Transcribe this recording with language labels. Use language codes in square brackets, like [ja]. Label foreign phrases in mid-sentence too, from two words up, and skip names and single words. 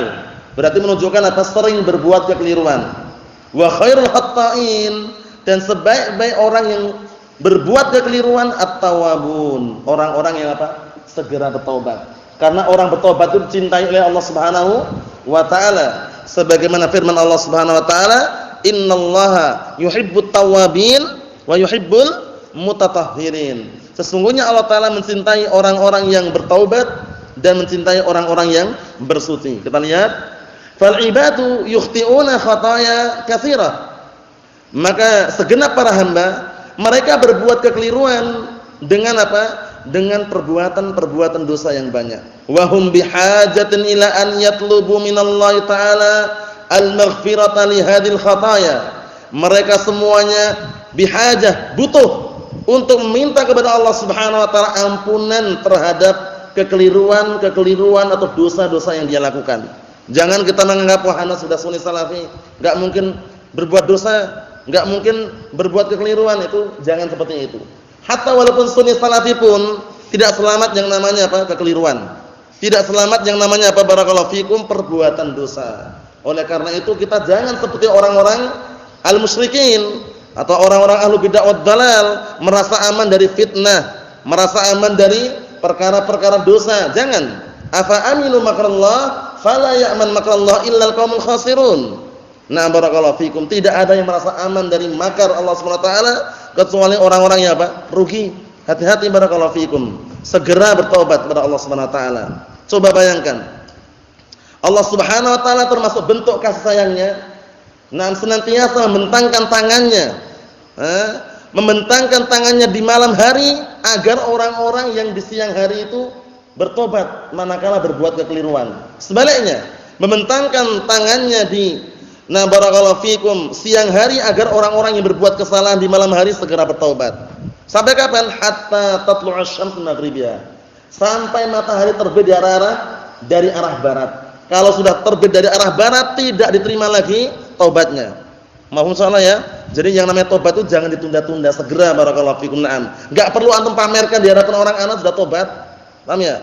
[id] Berarti menunjukkan apa? Sering berbuat kekeliruan. [ar] وخير الخطائين, [id] dan sebaik-baik orang yang berbuat kekeliruan at-tawwabun, orang-orang yang apa? Segera bertaubat. Karena orang bertobat itu dicintai oleh Allah [ar] سبحانه وتعالى. [id] Sebagaimana firman Allah [ar] سبحانه وتعالى, "إن الله يحب التوابين ويحب المتطهرين." [id] Sesungguhnya Allah taala mencintai orang-orang yang bertaubat dan mencintai orang-orang yang bersuci. Kita lihat, [ar] فالعباد يخطئون خطايا كثيرة. [id] Maka segenap para hamba mereka berbuat kekeliruan dengan apa? Dengan perbuatan-perbuatan dosa yang banyak. [ar] وهم بحاجة إلى أن يطلبوا من الله تعالى المغفرة لهذه الخطايا. [id] Mereka semuanya bihajah, butuh untuk meminta kepada Allah [ar] سبحانه وتعالى [id] ampunan terhadap kekeliruan atau dosa-dosa yang dia lakukan. Jangan kita menganggap wah ana sudah sunni salafi, enggak mungkin berbuat dosa, enggak mungkin berbuat kekeliruan, itu jangan seperti itu. Hatta walaupun sunni salafi pun tidak selamat yang namanya apa? Kekeliruan. Tidak selamat yang namanya apa? [ar] بارك الله فيكم, [id] perbuatan dosa. Oleh karena itu kita jangan seperti orang-orang al-musyrikin atau orang-orang [ar] أهل البدعة والضلال, [id] merasa aman dari fitnah, merasa aman dari perkara-perkara dosa. Jangan. [ar] أفأمنوا مكر الله فلا يأمن مكر الله إلا القوم الخاسرون. [id] Nah [ar] بارك الله فيكم, [id] tidak ada yang merasa aman dari makar Allah [ar] سبحانه وتعالى [id] kecuali orang-orang yang apa? Rugi. Hati-hati [ar] بارك الله فيكم. [id] Segera bertobat kepada Allah [ar] سبحانه وتعالى. [id] Coba bayangkan. Allah [ar] سبحانه وتعالى [id] termasuk bentuk kasih sayangnya, nah senantiasa membentangkan tangannya. Membentangkan tangannya di malam hari agar orang-orang yang di siang hari itu bertobat manakala berbuat kekeliruan. Sebaliknya, membentangkan tangannya di [ar] بارك الله فيكم [id] siang hari agar orang-orang yang berbuat kesalahan di malam hari segera bertaubat. Sampai kapan? [ar] حتى تطلع الشمس مغربية. [id] sampai matahari terbit dari arah barat. Kalau sudah terbit dari arah barat tidak diterima lagi taubatnya. Mohon salah ya. Jadi yang namanya tobat itu jangan ditunda-tunda, segera [ar] بارك الله فيكم. [id] Naam. Enggak perlu antum pamerkan di hadapan orang ana sudah tobat. Paham ya?